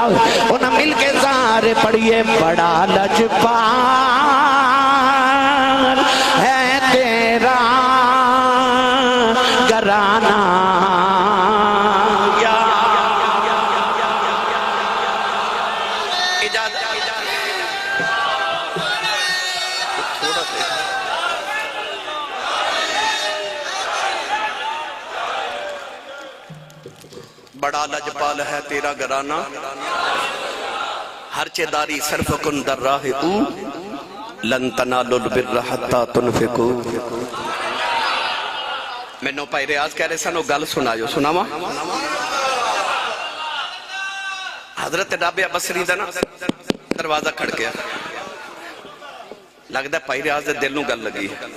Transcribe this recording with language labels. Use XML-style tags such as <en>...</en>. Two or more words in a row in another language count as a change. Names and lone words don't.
<pa>ਉਨ੍ਹੇਂ ਮਿਲ ਕੇ ਸਾਰੇ ਪੜ੍ਹੀਏ। ਬੜਾ ਲਜਪਾਲ ਹੈ ਤੇਰਾ ਘਰਾਨਾ ਯਾ ਬੜਾ ਲਜਪਾਲ ਹੈ ਤੇਰਾ ਘਰਾਨਾ।</pa> <fa>هر چه داری صرف کن در راه او</fa> <ar>لن تنالوا البر حتى تنفقوا.</ar> <pa>ਮੈਨੂੰ ਭਾਈ ਰਿਆਜ਼ ਕਹਿ ਰਹੇ ਸਨ ਗੱਲ ਸੁਣਾਓ, ਸੁਣਾਵਾਂ। ਹਜ਼ਰਤ ਰਾਬੀਆ ਬਸਰੀ ਦਾ ਨਾ ਦਰਵਾਜ਼ਾ ਖੜਕਿਆ, ਲਗਦਾ ਭਾਈ ਰਿਆਜ਼ ਦੇ ਦਿਲ ਨੂੰ ਗੱਲ ਲੱਗੀ।</pa>